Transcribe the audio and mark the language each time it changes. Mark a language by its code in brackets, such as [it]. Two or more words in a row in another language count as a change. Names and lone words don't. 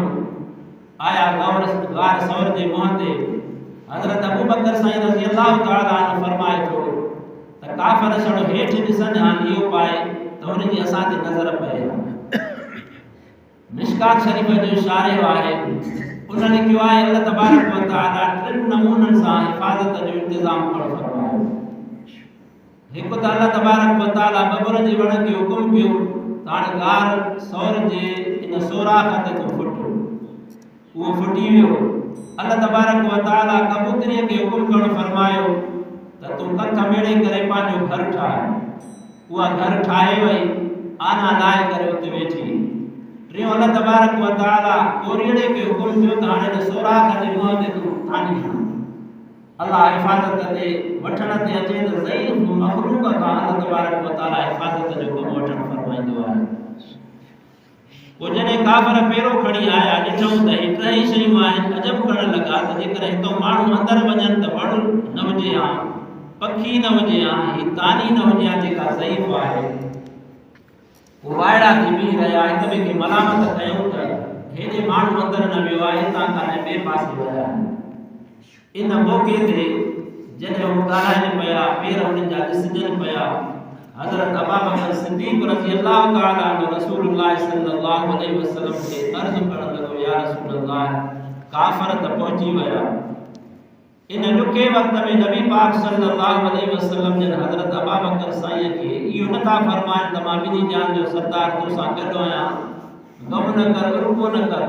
[sd] आया गार सौर जे मुंहं ते, हज़रत अबू बकर साईं [ar] رضي الله تعالى عنه [sd] फरमाए थो त काफ़र छड़ो हेठि ॾिसनि हा इहो पाए त हुनजी असां ते नज़र पए। मिशकात शरीफ़ जो शारिह आहे, उन लिखियो आहे अल्लाह तबारक व तआला टिनि नमूननि सां हिफ़ाज़त जो इंतज़ाम करणु फरमायो। हिकु त अल्लाह तबारक व तआला बबुर जे वण खे हुकुम कयो त हाणे गार सौर जे इन सोराख़ ते तूं फुट, वो फुटी वियो। अल्लाह तबारक व तआला कबूतरीअ खे हुकुम करणु फरमायो त तूं कथ मेड़े करे पंहिंजो घर ठाहे। उहा घर ठाहे वई, आना लाहे करे उते वेठी। टियों अल्लाह तबारक व तआला कोरीअड़े खे हुकुम कयो त हाणे हिन सोराख़ जे मुंहं ते तूं तानी हण। अल्लाह हिफ़ाज़त ते वठण ते अचे त ज़ईफ़ मख़लूक़ खां अल्लाह तबारक व तआला हिफ़ाज़त जो कमु वठणु फरमाईंदो आहे। पोइ जॾहिं काफ़र पेरो खणी आया, ॾिठऊं त ही टई शयूं आहिनि, अजब करणु लॻा त जेकॾहिं हितां माण्हू अंदरि वञनि त वण न हुजे हा, पखी न हुजे हा, ही तानी न हुजे हा जेका ज़ईफ़ आहे। पोइ वाइड़ा थी बीह रहिया, हिक ॿिए खे मलामत कयूं त हेॾे माण्हू अंदरि न वियो आहे, हितां खां ॿिए पासे विया आहिनि। इन मौक़े ते जॾहिं हू ॻाल्हाइनि पिया, पेर हुननि जा ॾिसजनि पिया, हज़रत अबू बकर सिद्दीक़ [ar] رضي الله تعالى عنه [sd] रसूलुल्लाह [ar] صلى الله عليه وسلم [sd] खे अर्ज़ करणु लॻो, [ar] يا رسول الله, [sd] काफ़र त पहुची विया। इन ॾुखे वक़्त में नबी पाक [ar] صلى الله عليه وسلم [sd] जन हज़रत अबू बकर साईं खे इहो नथा फरमाइनि त मां ॿिन्ही जान जो सरदार तोसां गॾु आहियां, गम न कर, रुको न कर।